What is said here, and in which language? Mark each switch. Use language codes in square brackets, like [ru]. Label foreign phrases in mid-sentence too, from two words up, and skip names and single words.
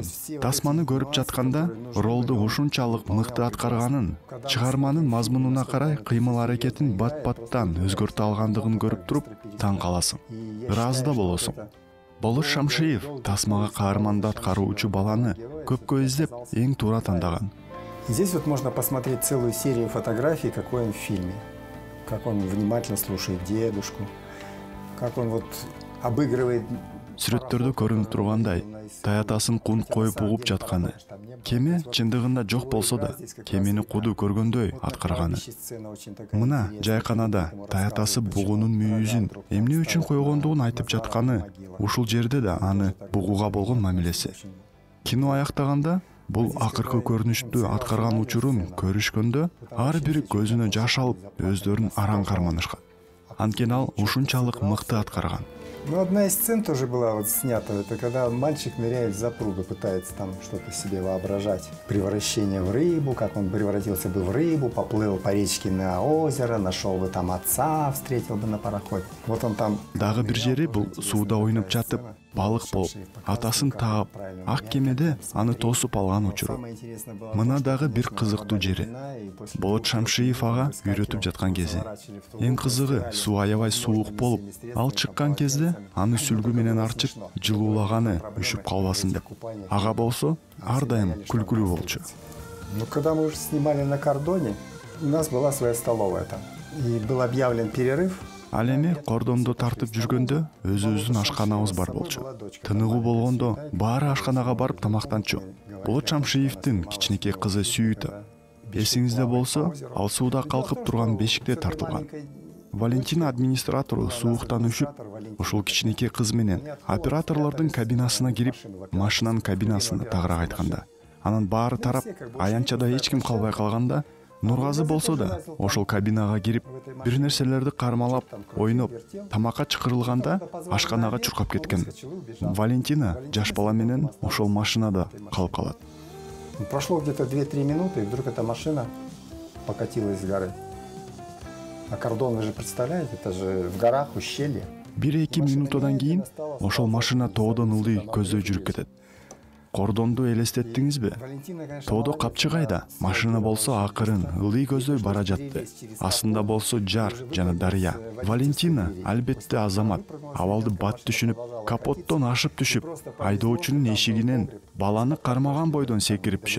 [ky] Тасманы көрүп жатканда ролду ушунчалык мыкты аткарганын, чыгарманын мазмунуна карай кыймыл аракетин бат-баттан өзгөртө алгандыгын көрүп туруп таң каласың. Ыраазы да болосуң. Болот Шамшиев тасмага каарманды аткаруучу баланы көпкө издеп эң туура тандаган. [ru] Здесь вот можно посмотреть целую серию фотографий, какой он в фильме. Как он внимательно слушает дедушку, как он вот обыгрывает. [ky] Сүрөттөрдө көрүнүп тургандай, таятасын кун коюп угуп жатканы. Кеме чындыгында жок болсо да, кемени куду көргөндөй аткарганы. Мына жайканада таятасы бугунун мүйүзүн эмне үчүн койгондугун айтып жатканы, ушул жерде да аны бугуга болгон мамилеси. Кино аяктаганда бул акыркы көрүнүштү аткарган учурун көрүшкөндө ар бири көзүнө жаш алып, өздөрүн араң карманышкан. Анткени ал ушунчалык мыкты аткарган. [ru] Ну, одна из сцен тоже была вот снята. Это когда мальчик ныряет в запруду, пытается там что-то себе воображать. Превращение в рыбу, как он превратился бы в рыбу, поплыл по речке на озеро, нашел бы там отца, встретил бы на пароходе. Вот он там... [ky] Дагы бир жери бул сууда ойноп жатып, балык болуп, атасын таап, ак кемеде аны тосуп алган учуру. Мына дагы бир кызыктуу жери. Болот Шамшиев ага үйрөтүп жаткан кези. Эң кызыгы, суу аябай суук болуп, ал чыккан кезде аны сүлгү менен арчып, жылуулаганы үшүп калбасын деп. Ага болсо, ар дайым күлкүлүү болчу. [ru] Ну, когда мы уже снимали на кордоне, у нас была своя столовая там. И был объявлен перерыв. [ky] Ал эми кордондо тартып жүргөндө өзүбүздүн ашканабыз бар болчу. Тыныгуу болгондо баары ашканага барып тамактанчу. Болот Шамшиевдин кичинекей кызы Сүйүта. Эсиңизде болсо, ал сууда калкып турган бешикте тартылган. Валентина администратору сууктан үшүп, ошол кичинекей кыз менен операторлордун кабинасына кирип, машинанын кабинасына тагыраак айтканда. Анан баары тарап, аянчада эч ким калбай калганда, Нургазы болсо да, ошол кабинага кирип, бир нерселерди кармалап, ойноп, тамакка чакырылганда ашканага чуркап кеткен. Валентина жаш бала менен ошол машинада калып калат. [ru] Прошло где-то 2-3 минуты, и вдруг эта машина покатилась с горы. А кордон, вы же представляете, это же в горах, ущелье. [ky] 1-2 минутадан кийин ошол машина тоодон ылдый көздөй жүрүп кетет. Кордонду элестеттиңизби? Тоодо капчы кайда? Машина болсо акырын ылдый көздөй бара жатты. Астында болсо жар жана дарыя. Валентина албетте азамат. Абалды бат түшүнүп, капоттон ашып түшүп, айдоочунун эшигинен баланы кармаган бойдон секирип түшөт.